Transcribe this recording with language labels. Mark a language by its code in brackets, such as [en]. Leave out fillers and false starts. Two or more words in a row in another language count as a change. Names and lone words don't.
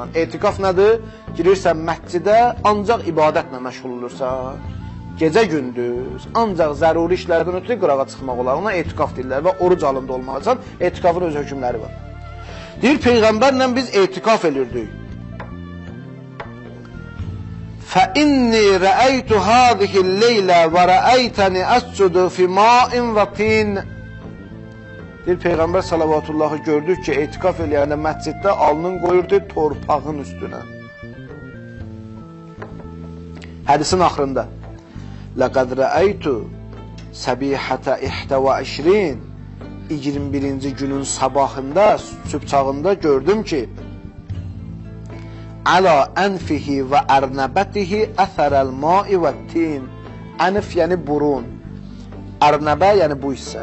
[az] Etikaf nədir? Girirsən məscidə, ancaq ibadətlə məşğul olursan. Gecə gündüz, ancaq zəruri işlərdən ötürü qırağa çıxmaq olar. Ona etikaf deyirlər və oruc alında olmalısan. Etikafın öz hökmləri var. Deyir, Peyğəmbərlə biz etikaf edirdik. [ar] فَإِنِّي رَأَيْتُ هَذِهِ اللَّيْلَ وَرَأَيْتَنِ أَسْجُدُ فِي مَاءٍ وَطِينٍ. [az] Deyir, Peyğəmbər salavatıllahı gördük ki, etikaf eləyəndə məsciddə alnın qoyurdu torpağın üstünə. Hədisin axırında [ar] لَقَدْ رَأَيْتُ سَبِيحَةَ [az] 21-ci günün sabahında, sübh çağında gördüm ki [ar] على أنفه وأرنبته أثر الماء والطين. [az] Ənf yəni burun, ərnəbə yəni bu hissə.